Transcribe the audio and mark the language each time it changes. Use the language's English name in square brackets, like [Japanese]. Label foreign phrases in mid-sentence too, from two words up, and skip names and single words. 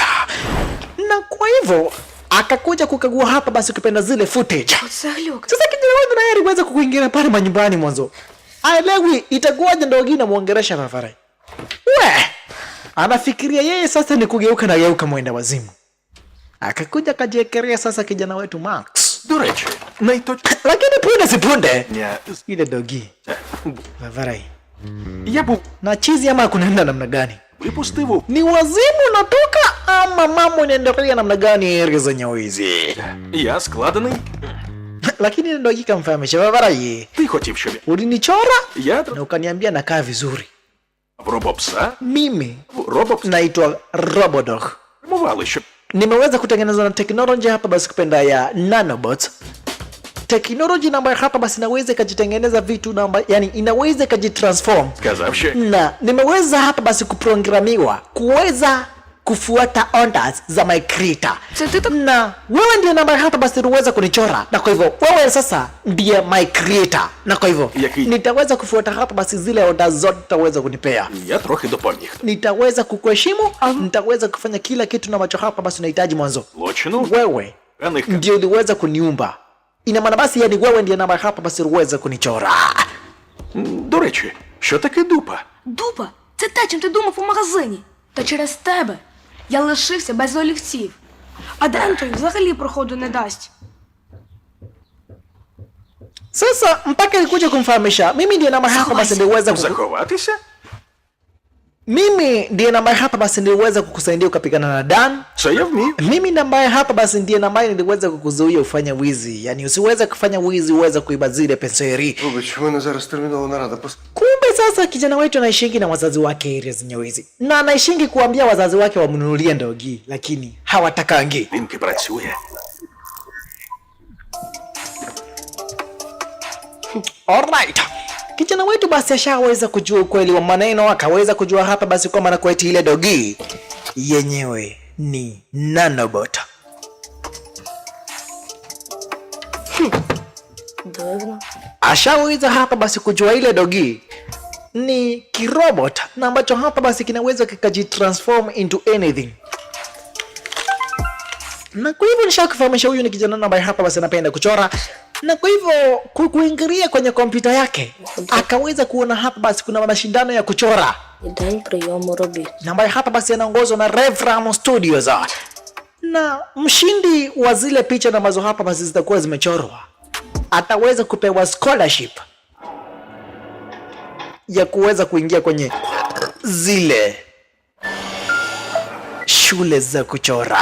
[Swahili] Na kwa hivyo akakuja kukagua hapa basi ukipenda zile footage. Sasa kijana wewe naye aliweza kukuingia pale manyumbani mwanzo. Aelewi itakuwaje ndio gina muongeresha Fafarai. Anafikiria yeye sasa ni kugeuka na geuka mwenda wazimu. Akakuja kajiekelea sasa kijana wetu Max. [Ukrainian] До речі, [Swahili] Lakini punde si punde ile dogi Fafarai. [Ukrainian] Я був [Swahili] Na chizi ama kunaenda namna gani? [Ukrainian] випустив. [Swahili] Ni wazimu natoka ama mambo inaendelea namna gani area zenye wizi? [Ukrainian] Я складений. [Swahili] Lakini ndio ikamfahamisha Fafarai. [Ukrainian] Ти хотів, щоб [Swahili] Ulinichora [Ukrainian] я [Swahili] na ukaniambia nakaa vizuri. [Ukrainian] в робопса. [Swahili] Mimi [Ukrainian] Робопс [Swahili] naitwa Robodog. [Ukrainian] мовали, щоб [Swahili] Nimeweza kutengeneza na teknolojia hapa basi kupenda ya nanobots. Teknolojia ambayo hapa basi inaweza kujitengeneza vitu namba, yani inaweza kujitransform. [Ukrainian] сказав, що [Swahili] Na nimeweza hapa basi kuprogramiwa kuweza kufuata orders za [English] my creator. [Swahili] Na wewe ndiye namba hapa basi uweza kunichora. Na kwa hivyo wewe sasa ndiye [English] my creator. [Swahili] Na kwa hivyo nitaweza kufuata hapa basi zile orders zote utaweza kunipea. [Ukrainian] я трохи допоміг. [Swahili] Nitaweza kukuheshimu, nitaweza kufanya kila kitu na ambacho hapa basi unahitaji mwanzo. [Ukrainian] Злочину [Swahili] Wewe ndio uliweza kuniumba. Ina maana basi yani wewe ndiye namba hapa basi uweza kunichora. [Ukrainian] До речі, що таке дупа? Дупа, це те, чим ти думав у магазині. Та через тебе я лишився без олівців. А Дентон взагалі проходу не дасть. [Swahili] Sasa mpaka nikuja kumfahamisha mimi ndiye namba hapa basi ndiweza [Ukrainian] Заховатися? [Swahili] Mimi ndiye namba hapa basi niliweza kukusaidia ukapigana na Dan. [Ukrainian] Це я вмію. [Swahili] Mimi namba hapa basi ndiye namba niliweza kukuzuia ufanye wizi. Yani usiweze kufanya wizi, uweze kuiba zile penseri. [Ukrainian] Вибач, у мене зараз термінова нарада. [Swahili] Kumbe sasa kijana wetu anaishingi na wazazi wake area zenye wizi. Na anaishingi kuambia wazazi wake wamnunulie ndogi, lakini hawatakangi. [Ukrainian] Він працює. [Swahili] Alright. Kijana wetu basi ashaweza kujua ukweli wa maneno, akaweza kujua hapa basi kwamba na kwetu ile dogi yenyewe ni nanobot. [Ukrainian] Дивно. [Swahili] Ashaweza hapa basi kujua ile dogi ni kirobot na ambacho hapa basi kinaweza kikajitransform [English] into anything. [Swahili] Na kwa hivyo nishakufahamisha huyu ni kijana ambaye hapa basi anapenda kuchora. Na kwa hivyo kuingilia kwenye kompyuta yake akaweza kuona hapa basi kuna mashindano ya kuchora. [Ukrainian] День прийому робіт. [Swahili] Na ambaye hapa basi anaongozwa na Revram Studios. Na mshindi wa zile picha na ambazo hapa basi zitakuwa zimechorwa ataweza kupewa scholarship ya kuweza kuingia kwenye zile shule za kuchora.